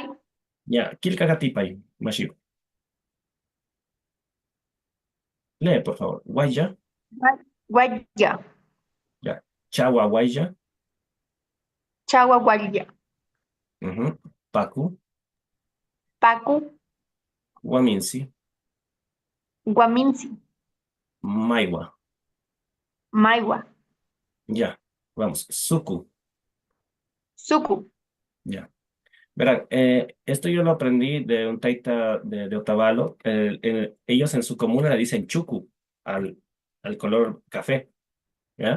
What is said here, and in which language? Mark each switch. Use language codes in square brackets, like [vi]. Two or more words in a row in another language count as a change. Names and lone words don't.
[es] Ya, [qu] Kilkakatipay, Mashiu. [es] Lee, por favor. Guaya, Guaya. ya. [qu] Chawa Guaya. Chagua Guaya. [es] Ujú. Pacu, Pacu. Guaminsi, Guaminsi. Maiwa. Maiwa. Ya, vamos. Suku, Suku. ya. Verán, esto yo lo aprendí de un taita de Otavalo. Ellos en su comuna le dicen chuku al color café, ¿ya?